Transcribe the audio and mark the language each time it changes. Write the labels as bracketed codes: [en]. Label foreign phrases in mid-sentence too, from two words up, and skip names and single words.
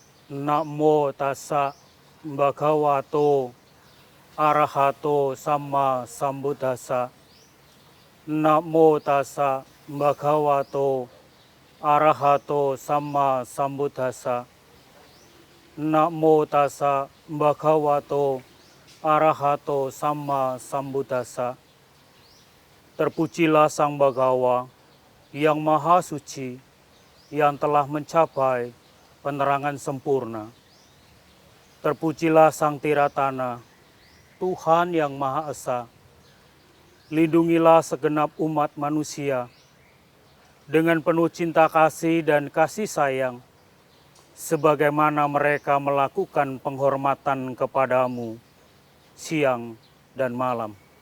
[pi] Namo tassa bhagavato arahato sama sambuddhassa. Namo tassa bhagavato arahato sama sambuddhassa. Namo tassa bhagavato arahato sama sambuddhassa. [id] Terpujilah Sang Bhagawa yang Maha Suci, yang telah mencapai penerangan sempurna. Terpujilah Sang Tiratana, Tuhan yang Maha Esa. Lindungilah segenap umat manusia dengan penuh cinta kasih dan kasih sayang, sebagaimana mereka melakukan penghormatan kepadamu siang dan malam.